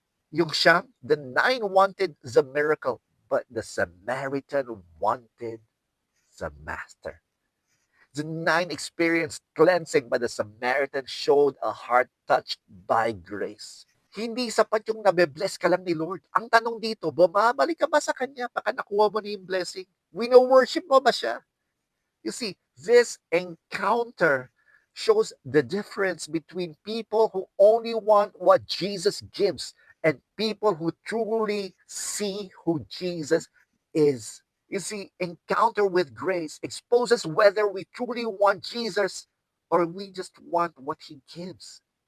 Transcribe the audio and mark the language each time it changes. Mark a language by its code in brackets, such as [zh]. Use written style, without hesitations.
[tl] Yung siyam, [en] the 9 wanted the miracle, but the Samaritan wanted the master. The 9 experienced cleansing, but the Samaritan showed a heart touched by grace. [tl] Hindi sapat yung nabe-bless ka lang ni Lord. Ang tanong dito, bumabalik ka ba sa Kanya baka nakuha mo na yung blessing? Wino-worship mo ba siya? [en] You see, this encounter shows the difference between people who only want what Jesus gives and people who truly see who Jesus is. You see, encounter with grace exposes whether we truly want Jesus or we just want what he gives.